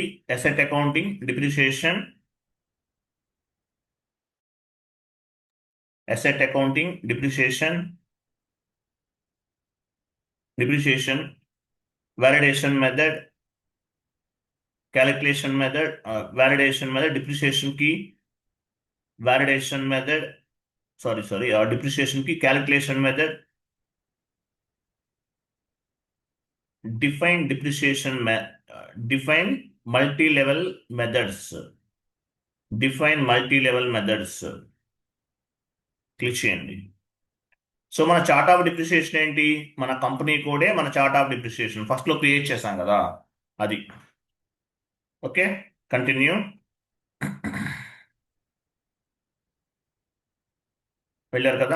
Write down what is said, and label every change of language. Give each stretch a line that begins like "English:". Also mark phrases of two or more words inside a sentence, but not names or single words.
English: asset accounting, depreciation, asset accounting, depreciation, validation method, calculation method, validation method, depreciation की validation method, depreciation की calculation method, define multi-level methods,
Telugu: క్లిక్ చేయండి. సో మన
English: chart of depreciation
Telugu: ఏంటి? మన
English: company code
Telugu: మన
English: chart of depreciation
Telugu: ఫస్ట్ లో క్రియేట్ చేశాం కదా, అది.
English: okay, continue.
Telugu: వెళ్ళారు కదా?